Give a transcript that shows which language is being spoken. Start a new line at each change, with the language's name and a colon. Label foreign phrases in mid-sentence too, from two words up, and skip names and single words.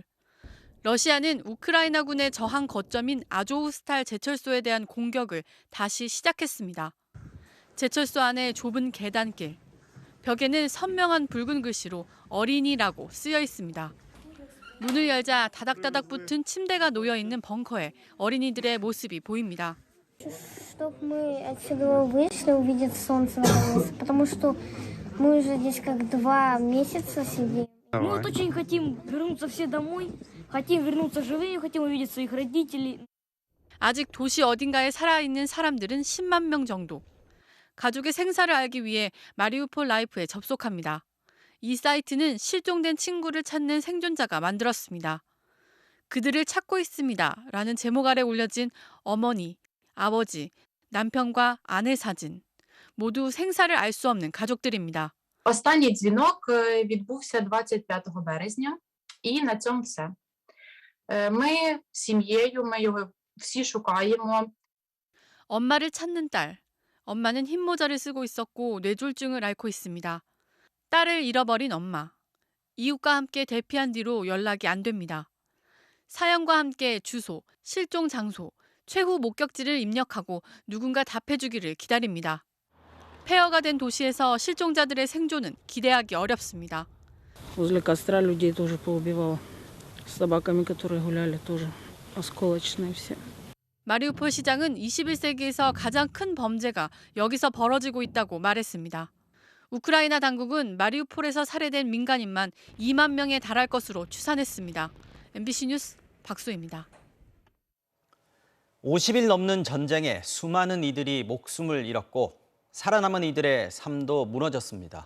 Korean: 러시아는 우크라이나군의 저항 거점인 아조우스탈 제철소에 대한 공격을 다시 시작했습니다. 제철소 안에 좁은 계단길, 벽에는 선명한 붉은 글씨로 어린이라고 쓰여 있습니다. 문을 열자 다닥다닥 붙은 침대가 놓여 있는 벙커에 어린이들의 모습이 보입니다.
Russian: Чтобы мы отсюда вышли, увидеть солнце наконец, потому что мы уже здесь как 2 месяца сидим. Мы вот очень хотим вернуться все домой, хотим вернуться живыми, хотим увидеть своих родителей.
Korean: 아직 도시 어딘가에 살아있는 사람들은 10만 명 정도. 가족의 생사를 알기 위해 마리우폴 라이프에 접속합니다. 이 사이트는 실종된 친구를 찾는 생존자가 만들었습니다. 그들을 찾고 있습니다. 라는 제목 아래 올려진 어머니, 아버지, 남편과 아내 사진. 모두 생사를 알 수 없는 가족들입니다.
Ukrainian: Останній дзвінок відбувся 25 березня, і на цьому все. Ми з сім'єю, ми його всі шукаємо.
Korean: 엄마를 찾는 딸. 엄마는 흰모자를 쓰고 있었고 뇌졸중을 앓고 있습니다. 딸을 잃어버린 엄마. 이웃과 함께 대피한 뒤로 연락이 안 됩니다. 사연과 함께 주소, 실종 장소, 최후 목격지를 입력하고 누군가 답해주기를 기다립니다. 폐허가 된 도시에서 실종자들의 생존은 기대하기 어렵습니다.
Russian: Возле костра людей тоже поубивало. С собаками, которые гуляли, тоже осколочные все.
Korean: 마리우폴 시장은 21세기에서 가장 큰 범죄가 여기서 벌어지고 있다고 말했습니다. 우크라이나 당국은 마리우폴에서 살해된 민간인만 2만 명에 달할 것으로 추산했습니다. MBC 뉴스 박소희입니다. 50일 넘는 전쟁에 수많은 이들이 목숨을 잃었고 살아남은 이들의 삶도 무너졌습니다.